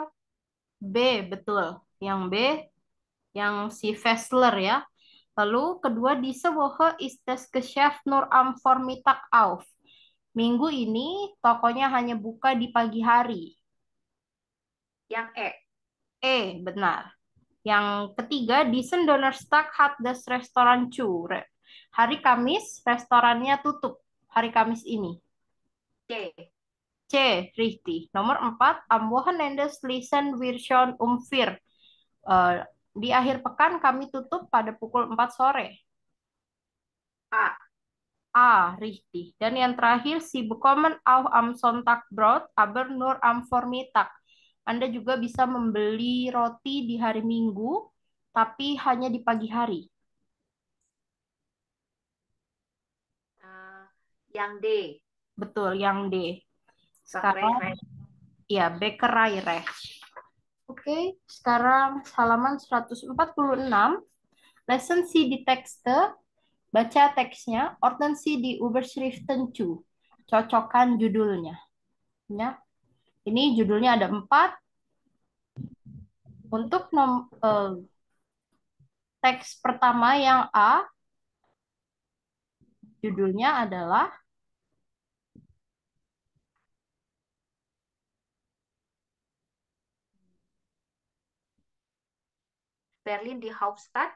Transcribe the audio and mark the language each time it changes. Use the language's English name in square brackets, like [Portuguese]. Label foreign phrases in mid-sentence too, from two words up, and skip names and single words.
[Indonesian] B, betul. Yang B, yang si Fessler ya. Lalu kedua, [German] diese Woche ist das Geschäft nur am Vormittag auf. [Indonesian] Minggu ini tokonya hanya buka di pagi hari. Yang E. Benar. Yang ketiga, [German] diesen Donnerstag hat das Restaurant zu. [Indonesian] Hari Kamis, restorannya tutup. Hari Kamis ini. C. [German] C, richtig. Nomor 4, am Wochenende schließen wir schon um 4. [Indonesian] Di akhir pekan kami tutup pada pukul 4 sore. A. Richtig. Dan yang terakhir, [German] Sie bekommen auch am Sonntag Brot, aber nur am Vormittag. [Indonesian] Anda juga bisa membeli roti di hari Minggu, tapi hanya di pagi hari. Yang D. Betul, yang D. Sekarang, ya, [German] Bäckerei-Recht. [Indonesian] Oke, sekarang halaman 146. [German] Lesen Sie die Texte. [Indonesian] Baca teksnya, [German] ordnen Sie die Überschriften zu. [Indonesian] Cocokkan judulnya. Ya. Ini judulnya ada 4. Untuk teks pertama yang A, judulnya adalah [German] Berlin di Hauptstadt.